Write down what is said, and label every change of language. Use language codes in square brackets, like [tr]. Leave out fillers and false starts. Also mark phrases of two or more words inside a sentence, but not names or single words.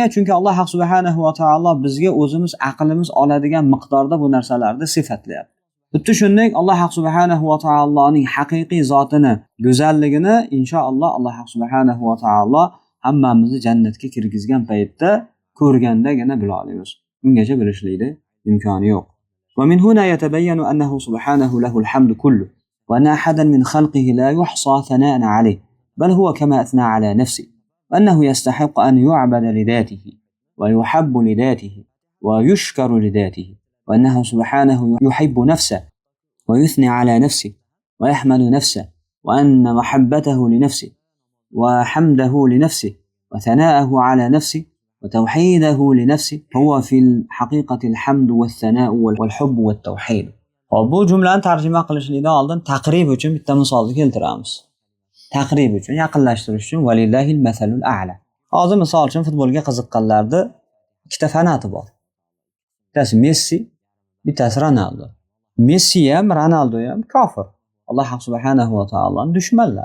[uz] Chunki Alloh [ar] سبحانه وتعالى [uz] bizga o'zimiz aqlimiz oladigan miqdorda bu narsalarni sifatlayapti. Xuddi shunday Alloh [ar] سبحانه وتعالى [uz] haqiqiy zotini, go'zalligini inshaalloh Alloh [ar] سبحانه وتعالى [uz] hammamizni jannatga kirgizgan paytda ko'rgandagina bila olamiz. Ungacha bilishlikda imkoni yo'q. [ar] ومن هنا يتبين أنه سبحانه له الحمد كله وأن أحدا من خلقه لا يحصى ثناء عليه بل هو كما أثنى على نفسه وأنه يستحق أن يعبد لذاته ويحب لذاته ويشكر لذاته وأنه سبحانه يحب نفسه ويثني على نفسه ويحمد نفسه وأن محبته لنفسه وحمده لنفسه وثناءه على نفسه وتوحيده لنفسه هو في الحقيقة الحمد والثناء والحب والتوحيد. [uz] Bu jumlani tarjima qilishlikdan oldin taqrib uchun bitta misolni keltiramiz. [ar] Taqrib uchun, yaqinlashtirish uchun ولله المثل الأعلى. Hozir misol uchun futbolga qiziqqanlarda ikkita fanati bor. Bittasi Messi, bittasi Ronaldo. Messi ham, Ronaldo ham kofir. Alloh سبحانه وتعالى dushmanlari.